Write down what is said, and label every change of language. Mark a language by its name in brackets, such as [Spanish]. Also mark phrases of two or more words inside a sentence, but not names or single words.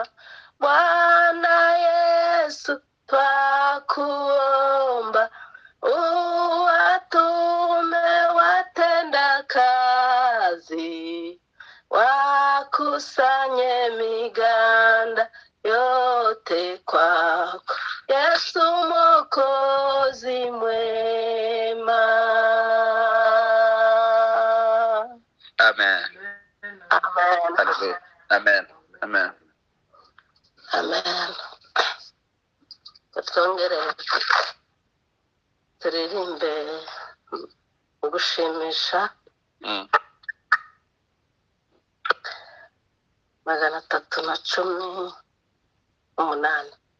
[Swahili] Bwana Yesu twakuomba, uwatume watenda kazi, wakusanye miganda yote kwako, Yesu Mwokozi mwema. Amen. Amen. Hallelujah. Amen. Amen. Amen. [Kinyarwanda] Twongere turirimbe ugushimisha 318.